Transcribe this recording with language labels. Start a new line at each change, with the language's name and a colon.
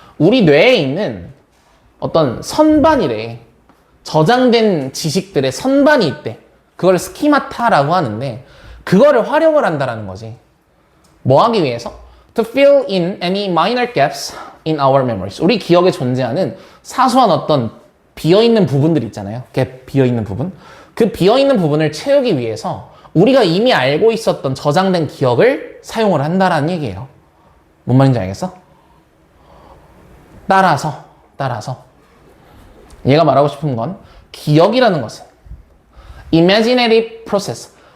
Korean: 우리 뇌에 있는 어떤 선반이래. 저장된 지식들의 선반이 있대. 그걸 스키마타라고 하는데 그거를 활용을 한다라는 거지. 뭐 하기 위해서?
English: To fill in any minor gaps in our memories.
Korean: 우리 기억에 존재하는 사소한 어떤 비어있는 부분들 있잖아요. 비어있는 부분. 그 비어있는 부분을 채우기 위해서 우리가 이미 알고 있었던 저장된 기억을 사용을 한다라는 얘기예요. 뭔 말인지 알겠어? 따라서 얘가 말하고 싶은 건 기억이라는 것은 imaginative process.